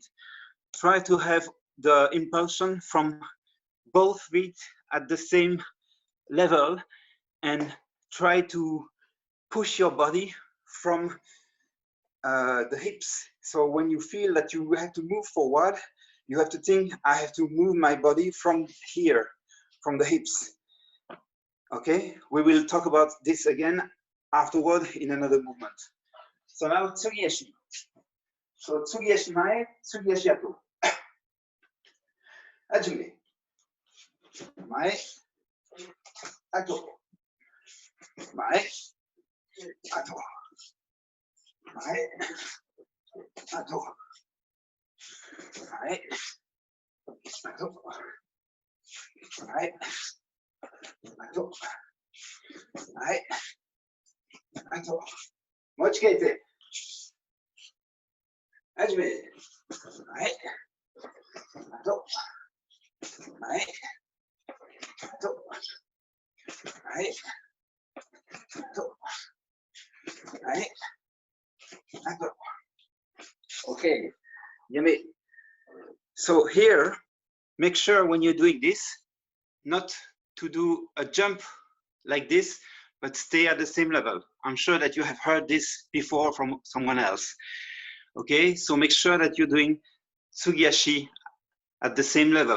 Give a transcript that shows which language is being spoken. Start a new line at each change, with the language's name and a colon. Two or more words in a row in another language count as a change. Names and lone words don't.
English: Try to have the impulsion from both feet at the same level and try to push your body from the hips. So when you feel that you have to move forward, you have to think, I have to move my body from here, from the hips. Okay, we will talk about this again afterward in another movement. So now Tsugiyashi.
Japanese: So 継ぎ足 前、継ぎ足 後. 始め。前、後. 前、後. 前、後. 前、後. 前、後. 前、後. 持ち替えて。始め。はい。あと。はい。あと。はい。あと。はい。あと。
English: Okay. Yummy. So here, make sure when you're doing this, not to do a jump like this, but stay at the same level. I'm sure that you have heard this before from someone else. Okay, so make sure that you're doing Tsugiyashi at the same level.